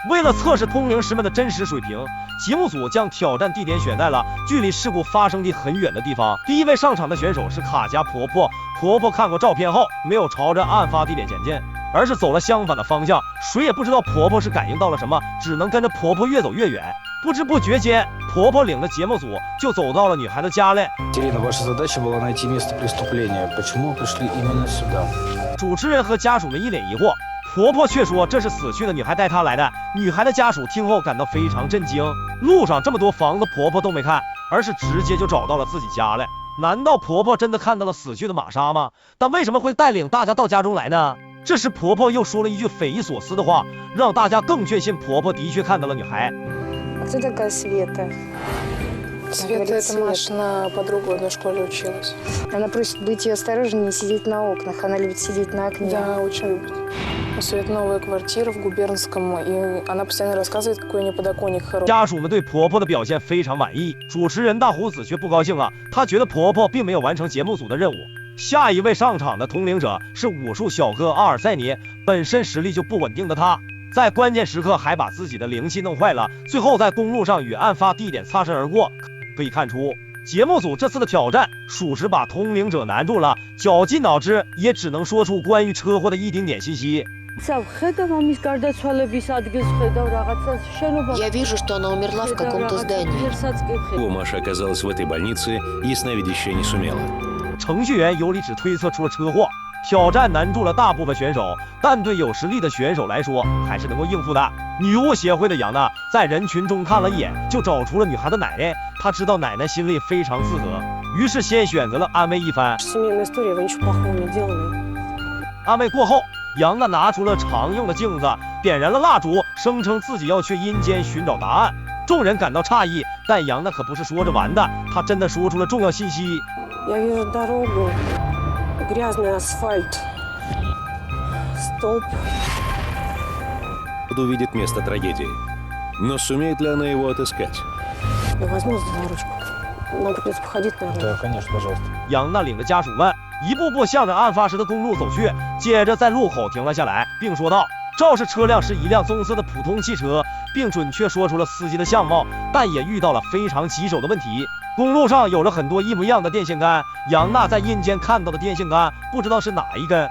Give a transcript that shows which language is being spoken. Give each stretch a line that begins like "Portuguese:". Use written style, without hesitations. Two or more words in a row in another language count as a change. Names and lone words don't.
Chinese: 为了测试通灵师们的真实水平，节目组将挑战地点选在了距离事故发生地很远的地方。第一位上场的选手是卡家婆婆。婆婆看过照片后，没有朝着案发地点前进，而是走了相反的方向。谁也不知道婆婆是感应到了什么，只能跟着婆婆越走越远。不知不觉间，婆婆领着节目组就走到了女孩的家里。
Russian: Ваша задача была найти место преступления. Почему пришли именно сюда?
Chinese: 主持人和家属们一脸疑惑，婆婆却说这是死去的女孩带她来的。女孩的家属听后感到非常震惊，路上这么多房子婆婆都没看，而是直接就找到了自己家里。难道婆婆真的看到了死去的玛莎吗？但为什么会带领大家到家中来呢？这时婆婆又说了一句匪夷所思的话，让大家更确信婆婆的确看到了女孩。
Russian: Кто такая Света? Света — это Машина подруга в одной школе училась. Она просит быть ее осторожнее и сидеть на окнах. Она любит сидеть на окне. Да, очень любит. У Светы новая квартира в Губернском, и она постоянно рассказывает, какой у нее подоконник хороший.
Chinese: 家属们对婆婆的表现非常满意，主持人大胡子却不高兴了，他觉得婆婆并没有完成节目组的任务。下一位上场的通灵者是武术小哥阿尔塞尼，本身实力就不稳定的他，在关键时刻还把自己的灵气弄坏了，最后在公路上与案发地点擦身而过。可以看出，节目组这次的挑战属实把通灵者难住了，绞尽脑汁也只能说出关于车祸的一丁点信息。
Russian: Я вижу, что она умерла в каком-то здании. Маша оказалась в этой больнице, ясновидящая не сумела.
Chinese: 程序员有理只推测出了车祸。挑战难住了大部分选手，但对有实力的选手来说还是能够应付的。女巫协会的杨娜在人群中看了一眼，就找出了女孩的奶奶。她知道奶奶心里非常自责，于是先选择了安慰一番。安慰过后，杨娜拿出了常用的镜子，点燃了蜡烛，声称自己要去阴间寻找答案。众人感到诧异，但杨娜可不是说着玩的，她真的说出了重要信息。
Russian: Грязный асфальт. Столб. Увидит место трагедии. Но сумеет ли она его отыскать? Я возьму за ручку. Нам придется походить, наверное. Да, конечно, пожалуйста.
Chinese: 杨娜领着家属们一步步向着案发时的公路走去，接着在路口停了下来，并说道：肇事车辆是一辆棕色的普通汽车，并准确说出了司机的相貌，但也遇到了非常棘手的问题。公路上有着很多一模一样的电线杆，杨娜在阴间看到的电线杆不知道是哪一根。